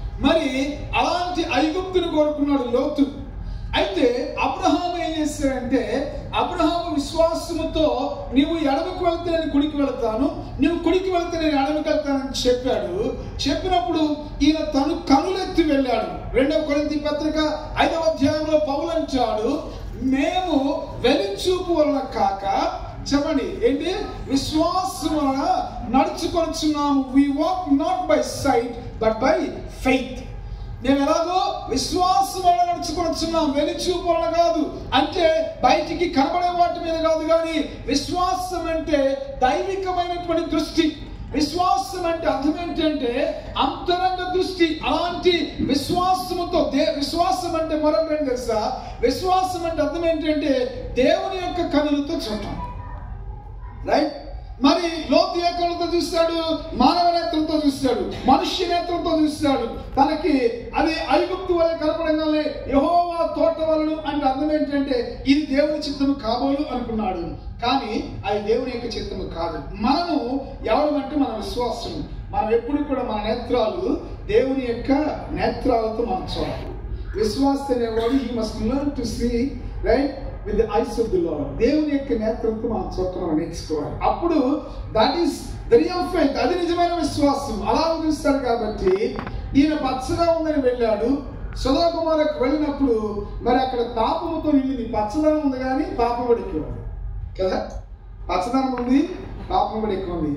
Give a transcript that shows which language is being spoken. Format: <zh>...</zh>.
<te>మరి అలాంటి ఐగుప్తును కోరుకున్నాడు లోతు. అయితే అబ్రహాము ఏం చేశాడంటే, అబ్రహాము విశ్వాసముతో నీవు ఎడమకు వెళ్తే నేను కుడికి వెళ్తాను, నువ్వు కుడికి వెళ్తే నేను ఎడమకి వెళ్తానని చెప్పాడు. చెప్పినప్పుడు ఈయన తను కనులెత్తి వెళ్ళాడు. 2వ కొరింథీ పత్రిక 5వ అధ్యాయంలో పౌలు అంటాడు, మేము వెలిచూపు వలన కాక, చెప్పండి ఏంటి? విశ్వాసం వలన నడుచుకొనుచున్నాము.</te> <en>we walk not by sight but by faith.</en> <te>నేను ఎలాగో విశ్వాసం వల్ల నడుచుకొనుచున్నాం, వెలిచూపు వల్ల కాదు. అంటే బయటికి కనబడే వాటి మీద కాదు, కానీ విశ్వాసం అంటే దైవికమైనటువంటి దృష్టి. విశ్వాసం అంటే అర్థం ఏంటంటే అంతరంగ దృష్టి. అలాంటి విశ్వాసముతో, విశ్వాసం అంటే మరొక ఏం తెలుసా? విశ్వాసం అంటే అర్థం ఏంటంటే దేవుని యొక్క కనులతో చూడటం. రైట్? మరి లోతు ఏ కళ్ళతో చూస్తాడు? మానవ నేత్రంతో చూస్తాడు, మనుష్య నేత్రంతో చూస్తాడు. తనకి అది ఐగుప్తు వలె కనపడంగానే యెహోవా తోట వలను అంటే అర్థం ఏంటంటే ఇది దేవుని చిత్తము కాబోలు అనుకున్నాడు. కానీ అది దేవుని యొక్క చిత్తము కాదు. మనము ఎవరమంటే మన విశ్వాసం. మనం ఎప్పుడు కూడా మన నేత్రాలు దేవుని యొక్క నేత్రాలతో మనం చూడాలి. విశ్వాస అనేవాడు</te> <en>he must learn to see, right, with the eyes of the Lord.</en> <te>దేవుని యొక్క నేత్రంతో మనం చూడటం నేర్చుకోవాలి. అప్పుడు</te> <en>That is the real faith.</en> <te>అది నిజమైన విశ్వాసం. అలా చూస్తాడు. కాబట్టి ఈయన పచ్చగా ఉందని వెళ్ళాడు. సొదొమ గుమ్మరకు వెళ్ళినప్పుడు మరి అక్కడ పాపముతో నిండింది. పచ్చదనం ఉంది కానీ పాపం కూడా ఎక్కువ ఉంది కదా. పచ్చదనం ఉంది, పాపం కూడా ఎక్కువ ఉంది.</te>